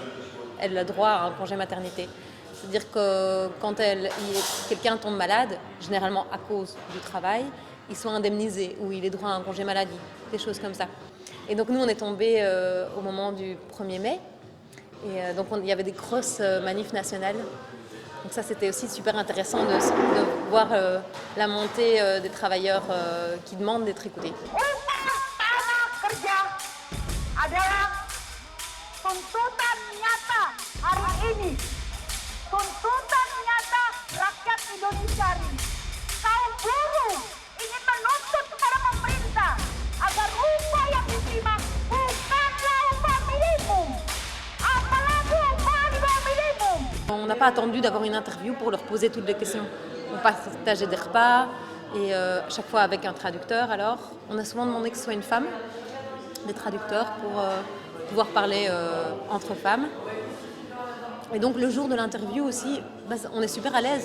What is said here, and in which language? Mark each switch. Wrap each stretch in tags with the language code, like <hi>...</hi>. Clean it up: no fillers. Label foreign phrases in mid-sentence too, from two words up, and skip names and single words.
<fr>Elle a droit à un congé maternité. C'est-à-dire que quand quelqu'un tombe malade, généralement à cause du travail, ils sont indemnisés ou il est droit à un congé maladie, des choses comme ça. Et donc nous, on est tombés au moment du 1er mai. Et donc il y avait des grosses manifs nationales. Donc ça, c'était aussi super intéressant de voir la montée des travailleurs qui demandent d'être écoutés.</fr> <id>Tuntutan nyata rakyat Indonesia ini. Kaum buruh ingin menuntut kepada pemerintah agar upah yang diterima bukanlah upah minimum, apalagi upah di bawah minimum.</id> <fr>On n'a pas attendu d'avoir une interview pour leur poser toutes les questions. On partageait des repas et chaque fois avec un traducteur. Alors, on a souvent demandé que ce soit une femme, des traducteurs pour pouvoir parler entre femmes. Et donc le jour de l'interview aussi, on est super à l'aise.</fr>